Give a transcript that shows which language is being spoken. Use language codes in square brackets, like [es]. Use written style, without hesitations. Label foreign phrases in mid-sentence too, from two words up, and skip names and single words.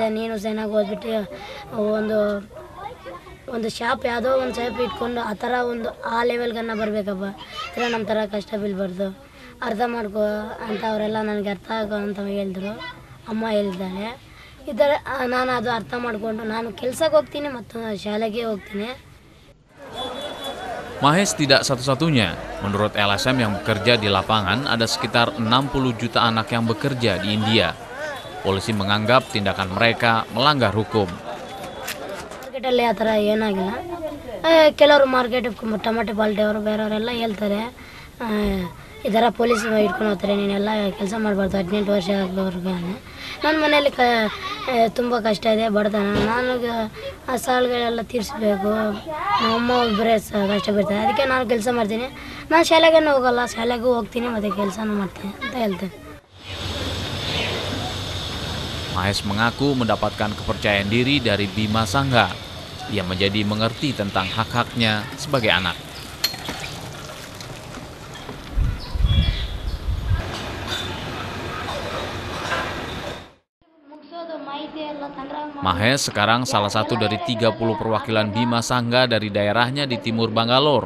[kn] ನೀನು ಚೆನ್ನಾಗಿ ಓದ್ಬಿಟ್ಟು ಒಂದು ಶಾಪ್, ಯಾವುದೋ ಒಂದು ಶಾಪ್ ಇಟ್ಕೊಂಡು ಆ ಥರ ಆ ಲೆವೆಲ್ಗನ್ನ ಬರಬೇಕಪ್ಪ. ಈ ಥರ ನಮ್ಮ ಥರ ಕಷ್ಟ ಬೀಳ್ಬಾರ್ದು, ಅರ್ಥ ಮಾಡ್ಕೋ ಅಂತ ಅವರೆಲ್ಲ ನನಗೆ ಅರ್ಥ ಆಗೋ ಅಂತ ಹೇಳಿದ್ರು. ಅಮ್ಮ ಹೇಳಿದ್ದಾರೆ. ಈ ಥರ ನಾನು ಅದು ಅರ್ಥ ಮಾಡಿಕೊಂಡು ನಾನು ಕೆಲಸಕ್ಕೆ ಹೋಗ್ತೀನಿ ಮತ್ತು ಶಾಲೆಗೆ ಹೋಗ್ತೀನಿ. [id] Mahesh tidak satu-satunya. Menurut LSM yang bekerja di lapangan, ada sekitar 60 juta anak yang bekerja di India. Polisi menganggap tindakan mereka melanggar hukum. [kn] ಮಾರ್ಕೆಟಲ್ಲಿ ಆ ಥರ ಏನಾಗಿಲ್ಲ. ಕೆಲವರು [en] market tomato [kn] ಪಾಲ್ಟಿ ಅವರು ಬೇರೆಯವರೆಲ್ಲ ಹೇಳ್ತಾರೆ, ಈ ಥರ ಪೊಲೀಸ್ ಇಟ್ಕೊಂಡು ಹೋಗ್ತಾರೆ, ನೀನೆಲ್ಲ ಕೆಲಸ ಮಾಡಬಾರ್ದು 18 ವರ್ಷ ಆಗೋರ್ಗೆ. ನನ್ನ ಮನೆಯಲ್ಲಿ ತುಂಬ ಕಷ್ಟ ಇದೆ, ಬಡತನ. ನನಗೆ ಆ ಸಾಲಗಳೆಲ್ಲ ತೀರಿಸ್ಬೇಕು. ನಮ್ಮಮ್ಮ ಒಬ್ಬರೇ ಕಷ್ಟ ಬೀಳ್ತಾರೆ, ಅದಕ್ಕೆ ನಾನು ಕೆಲಸ ಮಾಡ್ತೀನಿ. ನಾನು ಶಾಲೆಗೂ ಹೋಗಲ್ಲ, ಶಾಲೆಗೂ ಹೋಗ್ತೀನಿ ಮತ್ತು ಕೆಲಸನೂ ಮಾಡ್ತೀನಿ ಅಂತ ಹೇಳ್ತೇನೆ. [id] Mahesh mengaku mendapatkan kepercayaan diri dari Bima Sangga. Ia menjadi mengerti tentang hak-haknya sebagai anak. Mahesh sekarang salah satu dari 30 perwakilan Bima Sangga dari daerahnya di timur Bangalore.